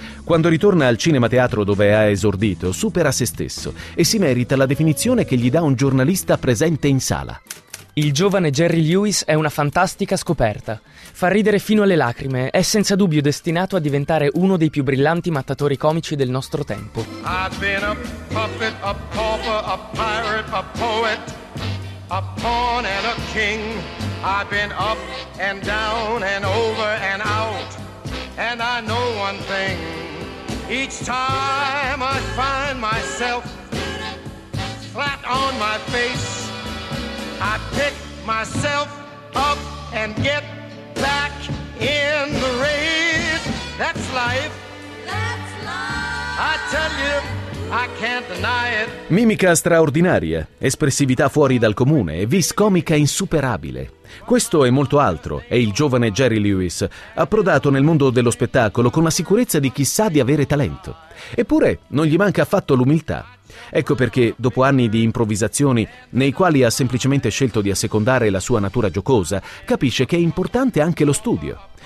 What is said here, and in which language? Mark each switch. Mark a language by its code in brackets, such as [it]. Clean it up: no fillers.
[it] Quando ritorna al cinema teatro dove ha esordito, supera se stesso e si merita la definizione che gli dà un giornalista presente in sala. Il giovane Jerry Lewis è una fantastica scoperta. Fa ridere fino alle lacrime, è senza dubbio destinato a diventare uno dei più brillanti mattatori comici del nostro tempo. [en] I've been a puppet, a pauper, a pirate, a poet, a pawn and a king. I've been up and down and over and out. And I know one thing. Each time I find myself flat on my face, I pick myself up and get back in the race. That's life. That's life. I tell you, I can't deny it. [it] Mimica straordinaria, espressività fuori dal comune e vis comica insuperabile. Questo e molto altro è il giovane Jerry Lewis, approdato nel mondo dello spettacolo con la sicurezza di chi sa di avere talento. Eppure non gli manca affatto l'umiltà. Ecco perché, dopo anni di improvvisazioni nei quali ha semplicemente scelto di assecondare la sua natura giocosa, capisce che è importante anche lo studio.